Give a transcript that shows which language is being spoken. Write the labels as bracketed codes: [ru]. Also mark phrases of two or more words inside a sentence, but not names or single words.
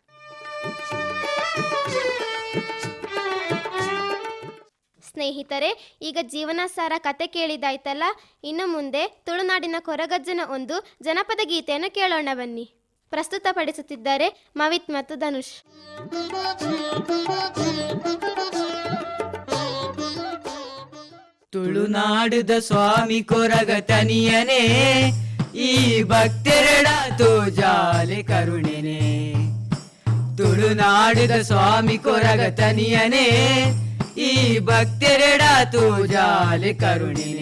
[kn] ಸ್ನೇಹಿತರೆ, ಈಗ ಜೀವನ ಸಾರ ಕತೆ ಕೇಳಿದಾಯ್ತಲ್ಲ. ಇನ್ನು ಮುಂದೆ ತುಳುನಾಡಿನ ಕೊರಗಜ್ಜನ ಒಂದು ಜನಪದ ಗೀತೆಯನ್ನು ಕೇಳೋಣ ಬನ್ನಿ. ಪ್ರಸ್ತುತಪಡಿಸುತ್ತಿದ್ದಾರೆ ಮವಿತ್ ಮತ್ತು ಧನುಷ್. [tcy] ತುಳುನಾಡುದ ಸ್ವಾಮಿ ಕೊರಗ ತನಿಯನೇ, ಈ ಭಕ್ತೆರಡ ತೋಜಾಲೆ ಕರುಣೆನೆ. ತುಳುನಾಡುದ ಸ್ವಾಮಿ ಕೊರಗ ತನಿಯನೇ, ಈ ಭಕ್ತೆರಡ ತೋಜಾಲೆ ಕರುಣೆನೆ.